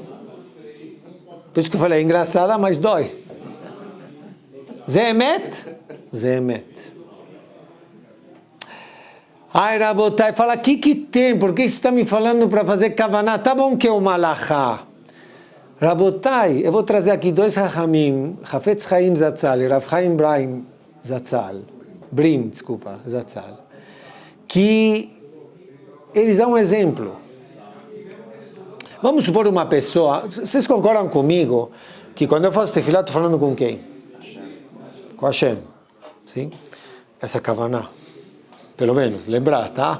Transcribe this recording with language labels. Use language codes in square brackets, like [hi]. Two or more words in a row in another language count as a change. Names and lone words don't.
[pt] Por isso que eu falei, é engraçada, mas dói. Zemet? Zemet. Ai, Rabotai, fala, o que tem? Por que você está me falando para fazer kavaná? Tá bom que é uma alahá. Rabotai, eu vou trazer aqui dois Rahamim, Hafetz Chaim Zatzal e Rav Chaim Brim Zatzal, que eles dão um exemplo. Vamos supor uma pessoa, vocês concordam comigo que quando eu faço tefilá, estou falando com quem? Com Hashem, sim? Essa kavaná, pelo menos, lembrar, tá?